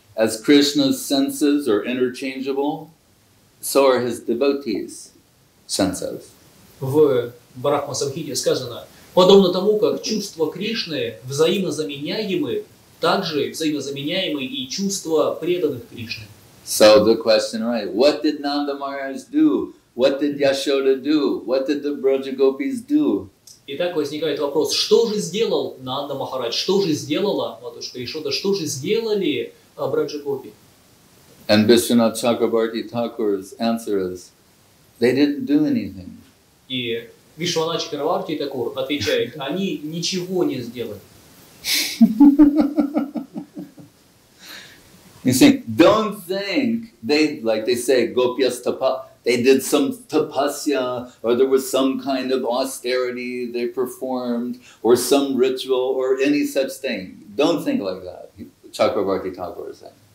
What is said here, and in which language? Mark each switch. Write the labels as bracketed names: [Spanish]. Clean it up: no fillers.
[English] As Krishna's senses are interchangeable, so are his devotees' senses. [Russian] В Брахма-самхите сказано, подобно тому, как чувства Кришны взаимозаменяемы, также взаимозаменяемы и чувства преданных Кришны. [English] So the question, right, what did Nanda Maharaj do? What did Yashoda do? What did the Braja Gopis do? [Russian] Итак, возникает вопрос, что же сделал Нанда Махарадж, что же сделала матушка Ишода, что же сделали Браджа Гопи? [English] And Vishwanath Chakrabarti Thakur's answer is, they didn't do anything. [Russian] И Вишванат Чакраварти Такур отвечает, они ничего не сделали. [English] You see, don't think they, like they say, Gopyas tapa, they did some tapasya, or there was some kind of austerity they performed, or some ritual, or any such thing. Don't think like that, Chakrabarti Thakur is saying.